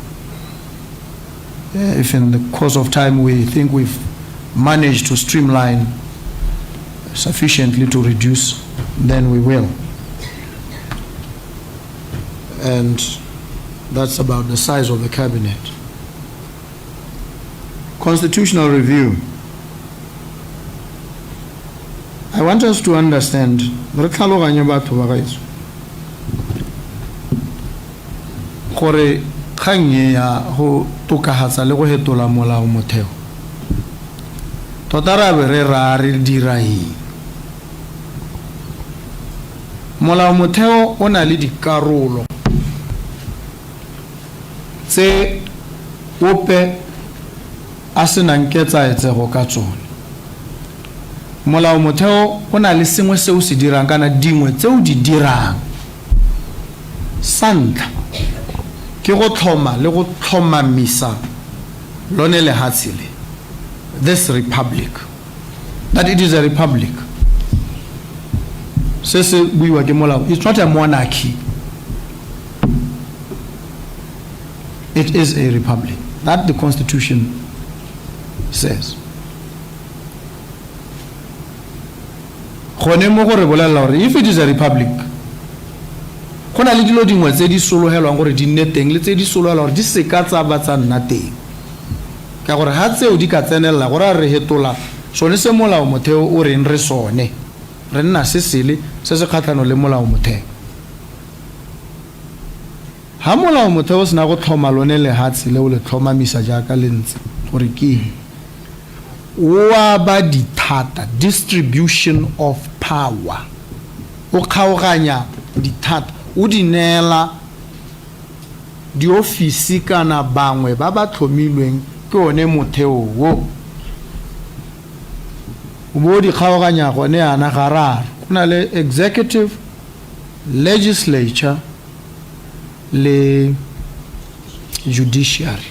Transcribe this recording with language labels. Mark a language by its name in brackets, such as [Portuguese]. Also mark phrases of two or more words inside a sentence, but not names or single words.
[English] If in the course of time we think we've managed to streamline sufficiently to reduce, then we will. And that's about the size of the cabinet. Constitutional review. I want us to understand [Tswana] gore kgang ya go tokahatsa le go hetola molao motheo tota ra be re ra re dira eng. Molao motheo o na le dikarolo tse ope a se nang ketsaetsego ka tsone. Molao motheo o na le sengwe se o se dirang kana dingwe tse o di dirang. Santla ke go tlhoma le go tlhomamisa lone lehatshe le, [English] this republic, that it is a republic. [Tswana] Se se buiwa ke molao, [English] it's not a monarchy. It is a republic. That the Constitution says. If it is a republic, [Tswana] go na le dilo dingwe tse di solohelwang gore di nne teng le tse di solohelwang gore di se ka tsa batsa nna teng. Ka gore ha tseo di ka tsenela gore re hetola sone se molao motheo o reng re sone. Re nna se sele se se kgatlhano le molao motheo. Ha molao motheo se na go tlhoma lone lehatshe le o le tlhomamisa jaaka le ntse gore ke wa ba dithata, [English] distribution of power. [Tswana] O kgaoganya dithata o di neela di ofisi kana bangwe ba ba tlhomilweng ke one motheo wo. O bo di kgaoganya gone ana gararo. Kuna le executive, legislature le judiciary.